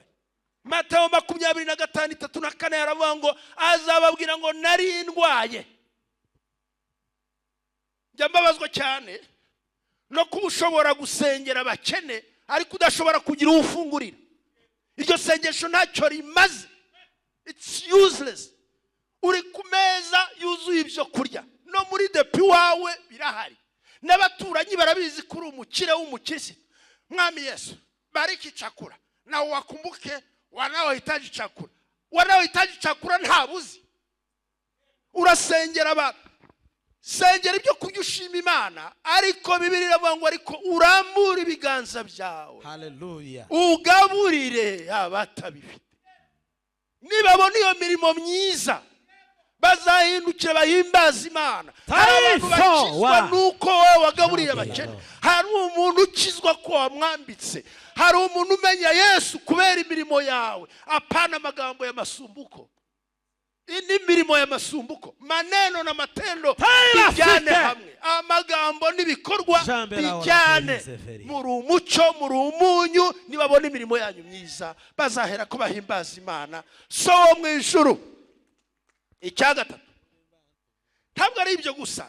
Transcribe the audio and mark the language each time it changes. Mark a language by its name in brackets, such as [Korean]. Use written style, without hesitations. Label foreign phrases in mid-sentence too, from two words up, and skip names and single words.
[Kinyarwanda] Matayo 25:3-4 yaravuga ngo azababwira ngo nari ndwaye. Njya mbabazwa cyane no kuba ushobora gusengera abakene ariko udashobora kugira ufungurira. Iryo sengesho ntacyo rimaze. [English] It's useless. [Kinyarwanda] Uri ku meza yuzuye ibyo kurya, no muri depi wawe birahari, n'abaturanyi barabizi kuri umukire w'umukirisi. [Swahili] Mwami Yesu bariki chakula na wakumbuke wanaohitaji chakula. Wanaohitaji chakula ntabuzi. [Kinyarwanda] Urasengera abantu, sengera ibyo kurya ushima Imana, ariko Bibiliya iravuga ngo ariko urambura ibiganza byawe, haleluya, ugaburire abatabifite. Nibabona iyo mirimo myiza bazahindukira bahimbaza Imana. Hari abantu bakizwa nuko wowe wagaburiye abakene, hari umuntu ukizwa ko wamwambitse, hari umuntu umenya Yesu kubera imirimo yawe, apana amagambo y'amasumbuko. Ini mirimo y'amasumbuko, [Swahili] maneno na matendo [Kinyarwanda] bijyane hamwe, amagambo n'ibikorwa bijyane. Muri umucyo, muri umunyu, nibabona imirimo yanyu myiza bazahera ko bahimbaza Imana so mu ijuru. Icyagatatu, ntabwo ari ibyo gusa.